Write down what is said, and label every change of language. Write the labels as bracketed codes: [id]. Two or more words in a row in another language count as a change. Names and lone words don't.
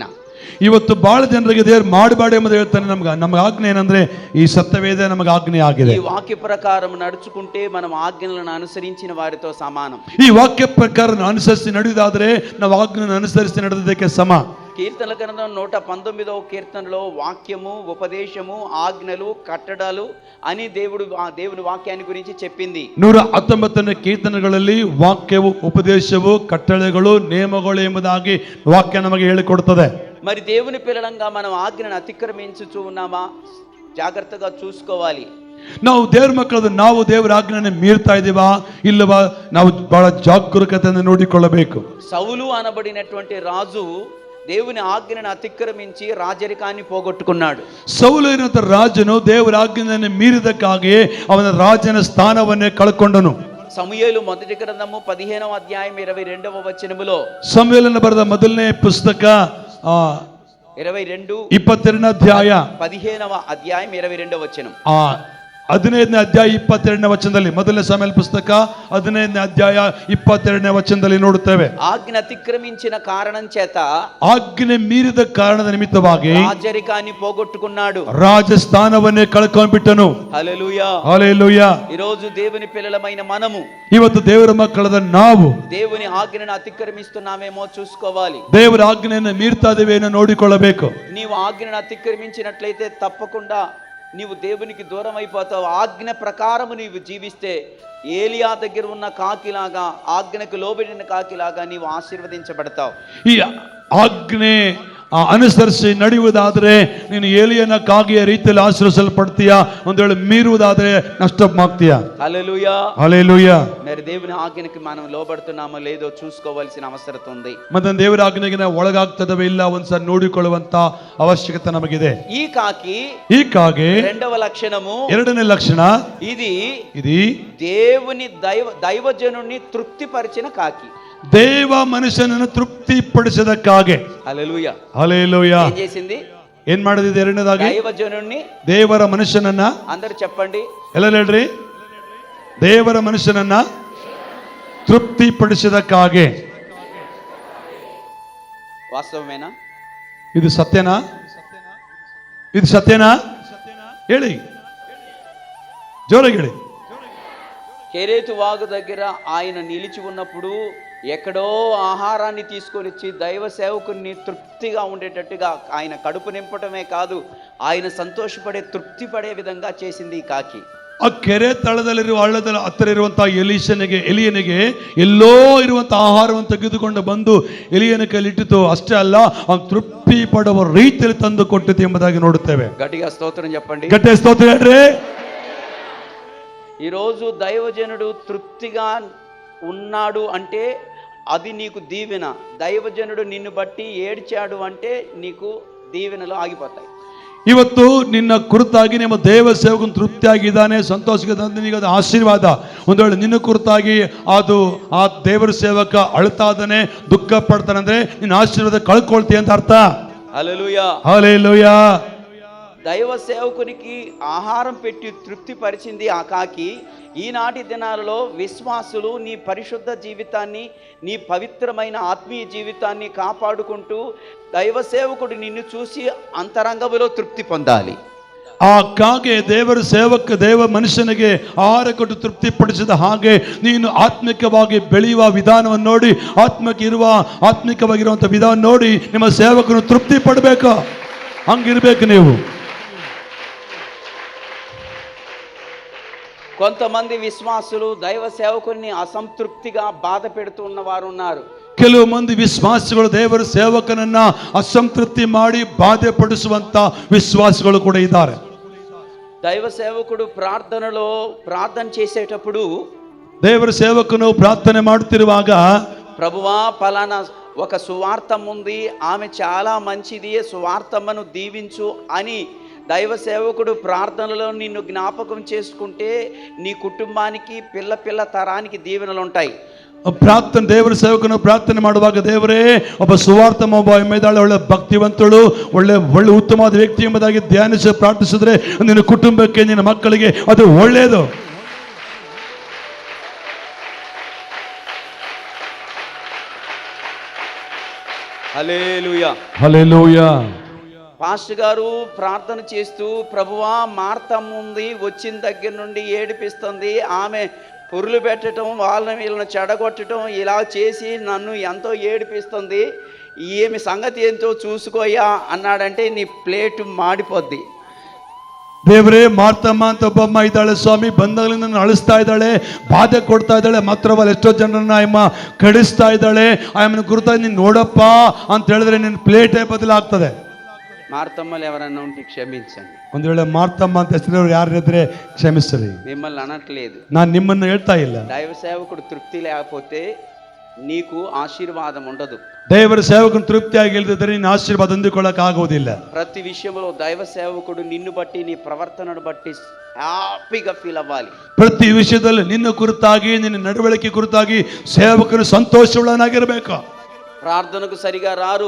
[kn] ಇವತ್ತು ಬಹಳ ಜನರಿಗೆ ದೇವರು ಮಾಡಬೇಡ ಎಂಬುದು ಹೇಳ್ತಾನೆ. ನಮಗೆ ಆಜ್ಞೆ ಏನಂದ್ರೆ ಈ ಸತ್ಯವೇದ ನಮಗೆ ಆಜ್ಞೆ ಆಗಿದೆ. [te] ఈ వాక్య ప్రకారం నడుచుకుంటే మనం ఆజ్ఞలను అనుసరించిన వారితో సమానం. [kn] ಈ ವಾಕ್ಯ ಪ್ರಕಾರ ಅನುಸರಿಸಿ ನಡೆಯುವುದಾದರೆ ನಾವು ಆಜ್ಞೆಯನ್ನು ಅನುಸರಿಸಿ ನಡೆದಕ್ಕೆ ಸಮ. [te] కీర్తనల గ్రంథం 119వ కీర్తనలో వాక్యము, ఉపదేశము, ఆజ్ఞలు, కట్టడాలు అని దేవుని వాక్యాన్ని గురించి చెప్పింది. [kn] 119ನೇ ಕೀರ್ತನೆಗಳಲ್ಲಿ ವಾಕ್ಯವು, ಉಪದೇಶವು, ಕಟ್ಟಳೆಗಳು, ನೇಮಗಳು ಎಂಬುದಾಗಿ ವಾಕ್ಯ ನಮಗೆ ಹೇಳಿಕೊಡುತ್ತದೆ. [te] మరి దేవుని పిల్లలంగా మనం ఆజ్ఞను అతిక్రమించుచూ ఉన్నామా? జాగ్రత్తగా చూసుకోవాలి. [kn] ನಾವು ದೇವ್ರ ಮಕ್ಕಳದು ನಾವು ದೇವರ ಆಜ್ಞೆಯನ್ನು ಮೀರ್ತಾ ಇದ್ದೀವಾ ಇಲ್ಲವಾ ನಾವು ಬಹಳ ಜಾಗರೂಕತೆಯಿಂದ ನೋಡಿಕೊಳ್ಳಬೇಕು. [te] సౌలు అనబడినటువంటి రాజు దేవుని ఆజ్ఞను అతిక్రమించి రాజరికాన్ని పోగొట్టుకున్నాడు. [kn] ಸೌಲು ಎನ್ನುವಂತ ರಾಜನು ದೇವರ ಆಜ್ಞೆಯನ್ನು ಮೀರಿದಕ್ಕಾಗಿಯೇ ಅವನ ರಾಜನ ಸ್ಥಾನವನ್ನೇ ಕಳ್ಕೊಂಡನು. [te] సమూయేలు మొదటి గ్రంథము 15వ అధ్యాయం 22వ వచనములో, [kn] ಸಮುವೇಲನ ಬರೆದ ಮೊದಲನೇ ಪುಸ್ತಕ 22ನೇ ಅಧ್ಯಾಯ [te] 15వ అధ్యాయం 22వ వచనం, [kn] 15ನೇ ಅಧ್ಯಾಯ 22ನೇ ವಚನದಲ್ಲಿ, ಮೊದಲನೇ ಸಮುವೇಲ ಪುಸ್ತಕ 15ನೇ ಅಧ್ಯಾಯ 22ನೇ ವಚನದಲ್ಲಿ ನೋಡುತ್ತೇವೆ. [te] ఆజ్ఞ అతిక్రమించిన కారణం చేత, [kn] ಆಜ್ಞೆ ಮೀರಿದ ಕಾರಣದ ನಿಮಿತ್ತವಾಗಿ [te] రాజరికాన్ని పోగొట్టుకున్నాడు, [kn] ರಾಜಸ್ಥಾನವನ್ನೇ ಕಳ್ಕೊಂಡ್ಬಿಟ್ಟನು. [te] హల్లెలూయా హల్లెలూయా. ఈ రోజు దేవుని పిల్లలమైన మనము, [kn] ಇವತ್ತು ದೇವರ ಮಕ್ಕಳಾದ ನಾವು [te] దేవుని ఆజ్ఞను అతిక్రమిస్తున్నామేమో చూసుకోవాలి. [kn] ದೇವರ ಆಜ್ಞೆಯನ್ನು ಮೀರ್ತಾ ಇದ್ದೇವೇನೋ ನೋಡಿಕೊಳ್ಳಬೇಕು. [te] నీవు ఆజ్ఞను అతిక్రమించినట్లయితే తప్పకుండా నీవు దేవునికి దూరం అయిపోతావు. ఆజ్ఞ ప్రకారము నీవు జీవిస్తే ఏలియా దగ్గర ఉన్న కాకిలాగా, ఆజ్ఞకు లోబడిన కాకిలాగా నీవు ఆశీర్వదించబడతావు. [kn] ಈ ಆಜ್ಞೆ ಅನುಸರಿಸಿ ನಡೆಯುವುದಾದರೆ ನೀನು ಏಲಿಯನ ಕಾಗೆಯ ರೀತಿಯಲ್ಲಿ ಆಶೀರ್ವದಿಸಲ್ಪಡ್ತೀಯಾ, ಒಂದು ವೇಳೆ ಮೀರುವುದಾದರೆ ನಷ್ಟವಾಗ್ತೀಯಾ. [te] హల్లెలూయా. హల్లెలూయా. మరి దేవుని ఆజ్ఞకి మనం లోబడుతున్నామో లేదో చూసుకోవాల్సిన అవసరం ఉంది. [kn] ಮತ್ತೆ ದೇವರ ಆಜ್ಞೆಗೆ ನಾವು ಒಳಗಾಗ್ತದವೇ ಇಲ್ಲ ಒಂದ್ಸರಿ ನೋಡಿಕೊಳ್ಳುವಂತ ಅವಶ್ಯಕತೆ ನಮಗಿದೆ. [te] ఈ కాకి, [kn] ಈ ಕಾಗೆ [te] రెండవ లక్షణము, [kn] ಎರಡನೇ ಲಕ್ಷಣ, [te] ఇది ఇది దేవుని దైవజనుని తృప్తిపరిచిన కాకి. [kn] ದೇವ ಮನುಷ್ಯನನ್ನು ತೃಪ್ತಿಪಡಿಸಿದ ಕಾಗೆ. [te] హల్లెలూయా. హల్లెలూయా. ఏం చేసింది? [kn] ಏನ್ ಮಾಡಿದೆ? ಎರಡನೇದಾಗಿ [te] దైవజనుని, [kn] ದೇವರ ಮನುಷ್ಯನನ್ನ, [te] అందరు చెప్పండి, [kn] ಎಲ್ಲ ಹೇಳ್ರಿ, ದೇವರ ಮನುಷ್ಯನನ್ನ ತೃಪ್ತಿಪಡಿಸಿದ ಕಾಗೆ. [te] వాస్తవమేనా? [kn] ಇದು ಸತ್ಯನಾ? ಇದು ಸತ್ಯನಾ? ಹೇಳಿ, ಜೋರಾಗಿ ಹೇಳಿ. [te] కెరేతు వాగు దగ్గర ఆయన నిలిచి ఉన్నప్పుడు ఎక్కడో ఆహారాన్ని తీసుకొని వచ్చి దైవ సేవకుని తృప్తిగా ఉండేటట్టుగా ఆయన కడుపు నింపటమే కాదు, ఆయన సంతోషపడే, తృప్తి పడే విధంగా చేసింది ఈ కాకి. [kn] ಆ ಕೆರೆ ತಳದಲ್ಲಿರುವ ಹಳ್ಳದ ಹತ್ತಿರ ಇರುವಂತಹ ಎಲಿಯನಿಗೆ ಎಲ್ಲೋ ಇರುವಂತಹ ಆಹಾರವನ್ನು ತೆಗೆದುಕೊಂಡು ಬಂದು ಎಲಿಯನ ಕೈಲಿಟ್ಟಿತು. ಅಷ್ಟೇ ಅಲ್ಲ, ಅವನು ತೃಪ್ತಿ ಪಡುವ ರೀತಿಯಲ್ಲಿ ತಂದು ಕೊಟ್ಟಿತು ಎಂಬುದಾಗಿ ನೋಡುತ್ತೇವೆ. [te] గట్టిగా స్తోత్రం చెప్పండి. [kn] ಗಟ್ಟಿ ಸ್ತೋತ್ರ ಹೇಳ್ರಿ. [te] ఈరోజు దైవజనుడు తృప్తిగా ఉన్నాడు అంటే అది నీకు దీవెన. దైవజనుడు నిన్ను బట్టి ఏడ్చాడు అంటే నీకు దీవెనలు ఆగిపోతాయి. [kn] ಇವತ್ತು ನಿನ್ನ ಕುರಿತಾಗಿ ನಿಮ್ಮ ದೇವ ಸೇವಕನು ತೃಪ್ತಿಯಾಗಿದ್ದಾನೆ, ಸಂತೋಷವಾಗಿದ್ದಾನೆ, ನಿನಗೆ ಅದು ಆಶೀರ್ವಾದ. ಒಂದು ವೇಳೆ ನಿನ್ನ ಕುರಿತಾಗಿ ಆ ದೇವರ ಸೇವಕ ಅಳ್ತಾ ಇದ್ದಾನೆ, ದುಃಖ ಪಡ್ತಾನೆ ಅಂದ್ರೆ ನಿನ್ನ ಆಶೀರ್ವಾದ ಕಳ್ಕೊಳ್ತೀಯ ಅಂತ ಅರ್ಥ. [te] హల్లెలూయా. హల్లెలూయా. దైవ సేవకునికి ఆహారం పెట్టి తృప్తి పరిచింది ఆ కాకి. ఈనాటి దినాలలో విశ్వాసులు నీ పరిశుద్ధ జీవితాన్ని, నీ పవిత్రమైన ఆత్మీయ జీవితాన్ని కాపాడుకుంటూ దైవ సేవకుడు నిన్ను చూసి అంతరంగంలో తృప్తి పొందాలి. [kn] ಆ ಕಾಗೆ ದೇವ ಮನುಷ್ಯನಿಗೆ ಆಹಾರ ಕೊಟ್ಟು ತೃಪ್ತಿಪಡಿಸಿದ ಹಾಗೆ ನೀನು ಆತ್ಮಿಕವಾಗಿ ಬೆಳೆಯುವ ವಿಧಾನವನ್ನು ನೋಡಿ, ಆತ್ಮಿಕವಾಗಿರುವಂಥ ವಿಧಾನ ನೋಡಿ ನಿಮ್ಮ ಸೇವಕನು ತೃಪ್ತಿ ಪಡಬೇಕು. ಹಂಗಿರ್ಬೇಕು ನೀವು. [te] కొంతమంది విశ్వాసులు దైవ సేవకుని అసంతృప్తిగా బాధ పెడుతున్న వారు ఉన్నారు. [kn] ಕೆಲವು ಮಂದಿ ವಿಶ್ವಾಸಿಗಳು ದೇವರ ಸೇವಕನನ್ನ ಅಸಂತೃಪ್ತಿ ಮಾಡಿ ಬಾಧೆ ಪಡಿಸುವಂತ ವಿಶ್ವಾಸಿಗಳು ಕೂಡ ಇದ್ದಾರೆ. [te] దైవ సేవకుడు ప్రార్థన చేసేటప్పుడు [kn] ದೇವರ ಸೇವಕನು ಪ್ರಾರ್ಥನೆ ಮಾಡುತ್ತಿರುವಾಗ [te] ప్రభువా పలానా ఒక సువార్తం ఉంది, ఆమె చాలా మంచిది, సువార్తమ్మను దీవించు అని దైవ సేవకుడు ప్రార్థనలో నిన్ను జ్ఞాపకం చేసుకుంటే నీ కుటుంబానికి పిల్ల తరానికి దీవెనలు ఉంటాయి. [kn] ಪ್ರಾರ್ಥನೆ ದೇವರ ಸೇವಕನು ಪ್ರಾರ್ಥನೆ ಮಾಡುವಾಗ ದೇವರೇ ಒಬ್ಬ ಸುವಾರ್ಥ ಇದ್ದಾಳೆ, ಒಳ್ಳೆ ಭಕ್ತಿವಂತಳು, ಒಳ್ಳೆ ಉತ್ತಮವಾದ ವ್ಯಕ್ತಿ ಎಂಬುದಾಗಿ ಧ್ಯಾನಿಸಿ ಪ್ರಾರ್ಥಿಸಿದ್ರೆ ನಿನ್ನ ಕುಟುಂಬಕ್ಕೆ ನಿನ್ನ ಮಕ್ಕಳಿಗೆ ಅದು ಒಳ್ಳೆಯದು. [te] హల్లెలూయా హల్లెలూయా. పాస్టర్ గారు ప్రార్థన చేస్తూ, ప్రభువా మార్తమ్మ ఉంది, వచ్చిన దగ్గర నుండి ఏడిపిస్తుంది, ఆమె పురులు పెట్టడం, వీళ్ళని చెడగొట్టడం ఇలా చేసి నన్ను ఎంతో ఏడిపిస్తుంది, ఏమి సంగతి ఏంటో చూసుకోయా అన్నాడంటే నీ ప్లేటు మాడిపోద్ది. [kn] ದೇವರೇ ಮಾರ್ತಮ್ಮ ಅಂತ ಒಬ್ಬಮ್ಮ ಇದ್ದಾಳೆ ಸ್ವಾಮಿ, ಬಂದಾಗಲಿಂದ ನನ್ನ ಅಳಿಸ್ತಾ ಇದ್ದಾಳೆ, ಬಾಧೆ ಕೊಡ್ತಾ ಇದ್ದಾಳೆ, ಮಾತ್ರವಲ್ಲ ಎಷ್ಟೋ ಜನರನ್ನ ಆಯಮ್ಮ ಕಡಿಸ್ತಾ ಇದ್ದಾಳೆ, ಆಯಮ್ಮನ ಗುರುತಾಗಿ ನೀನು ನೋಡಪ್ಪ ಅಂತ ಹೇಳಿದ್ರೆ ನಿನ್ನ ಪ್ಲೇಟೇ ಬದಲಾಗ್ತದೆ. [te] మార్తమ్మలు ఎవరన్నా ఉంటే క్షమించండి. [kn] ಒಂದು ವೇಳೆ ಮಾರ್ತಮ್ಮ ಅಂತ ಹೆಸರು ಯಾರಿದ್ರೆ ಕ್ಷಮಿಸ್ರಿ. [te] మిమ్మల్ని అనట్లేదు, [kn] ನಾನು ನಿಮ್ಮನ್ನು ಹೇಳ್ತಾ ಇಲ್ಲ. [te] దైవ సేవకుడు తృప్తి లేకపోతే నీకు ఆశీర్వాదం ఉండదు. [kn] ದೇವರ ಸೇವಕನು ತೃಪ್ತಿಯಾಗಿ ಇಲ್ಲದಿದ್ದರೆ ನೀನು ಆಶೀರ್ವಾದ ಹೊಂದಿಕೊಳ್ಳಕ್ಕೆ ಆಗುವುದಿಲ್ಲ. [te] ప్రతి విషయంలో దైవ సేవకుడు నిన్ను బట్టి నీ ప్రవర్తనను బట్టి హ్యాపీగా ఫీల్ అవ్వాలి. [kn] ಪ್ರತಿ ವಿಷಯದಲ್ಲಿ ನಿನ್ನ ಕುರಿತಾಗಿ ನಿನ್ನ ನಡವಳಿಕೆ ಕುರಿತಾಗಿ ಸೇವಕನು ಸಂತೋಷವುಳ್ಳನಾಗಿರಬೇಕು. [te] ప్రార్థనకు సరిగా రారు,